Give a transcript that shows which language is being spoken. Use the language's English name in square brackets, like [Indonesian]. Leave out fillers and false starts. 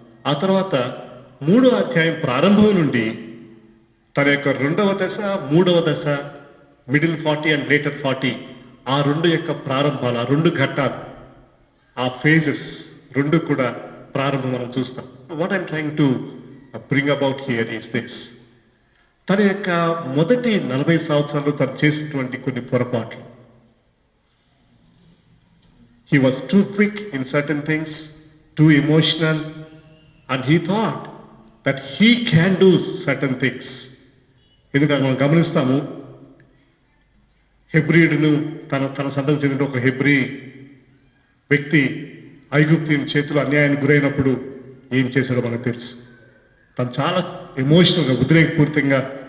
[Telugu] ఆ తర్వాత 3వ అధ్యాయం ప్రారంభం నుండి తన యొక్క 2వ దశ, 3వ దశ, [English] middle 40 and later 40, [Telugu] ఆ 2 యొక్క ప్రారంభాలు, ఆ 2 ఘట్టాలు, ఆ ఫేజెస్ 2 కూడా ప్రారంభం మనం చూస్తాం. [English] What I'm trying to bring about here is this. [Telugu] తన యొక్క మొదటి 40 సంవత్సరాలు తను చేసినటువంటి కొన్ని పొరపాట్లు. [English] He was too quick in certain things, too emotional, and he thought that he can do certain things. [Telugu] ఎందుకంటే మనం గమనిస్తాము, హెబ్రీయుడును తన సంతతి చెందిన ఒక హెబ్రీ వ్యక్తి ఐగుప్తీయుని చేతిలో అన్యాయానికి గురైనప్పుడు ఏం చేశాడో మనకు తెలుసు. తను చాలా ఎమోషనల్గా, ఉద్రేకపూరితంగా